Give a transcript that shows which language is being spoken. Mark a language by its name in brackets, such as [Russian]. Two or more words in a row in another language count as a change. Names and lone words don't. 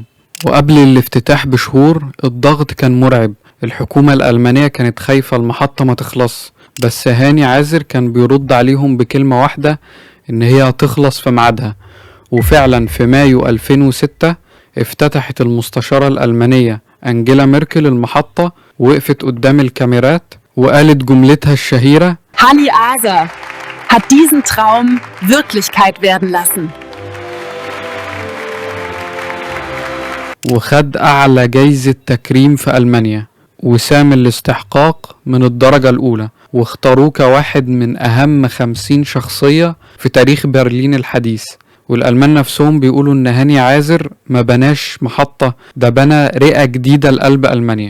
[Arabic] وقبل الافتتاح بشهور الضغط كان مرعب، الحكومة الألمانية كانت خايفة المحطة ما تخلص، بس هاني عازر كان بيرد عليهم بكلمة واحدة، إن هي هتخلص في ميعادها. وفعلا في مايو 2006 افتتحت المستشارة الألمانية أنجيلا ميركل المحطة، وقفت قدام الكاميرات وقالت جملتها الشهيرة: [German] Hanni Aser hat diesen Traum Wirklichkeit werden lassen. [Arabic] وخد أعلى جايزة تكريم في ألمانيا، وسام الاستحقاق من الدرجة الأولى، واختاروه كواحد من أهم 50 شخصية في تاريخ برلين الحديث. والألمان نفسهم بيقولوا إن هاني عازر ما بناش محطة، ده بنى رئة جديدة لقلب ألمانيا.